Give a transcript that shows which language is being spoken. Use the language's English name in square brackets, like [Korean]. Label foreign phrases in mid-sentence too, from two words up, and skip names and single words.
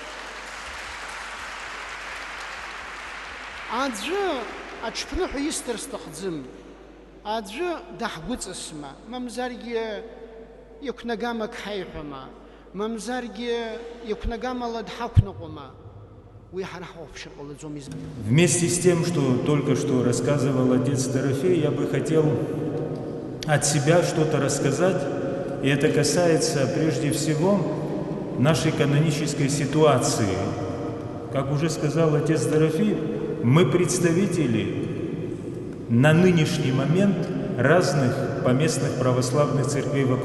[Abkhazian] Аӡәы аҽԥныҳәа исҭар сҭахӡым. Аӡәы даҳгәыҵасма, мамзаргьы иақәнагамак ҳаиҳәама, мамзаргьы иақәнагамала дҳақәныҟәама. [Russian] Вместе с тем, что только что рассказывал отец Дорофей, я бы хотел от себя что-то рассказать, и это касается прежде всего нашей канонической ситуации. Как уже сказал отец Дорофей, мы представители на нынешний момент разных поместных православных церквей в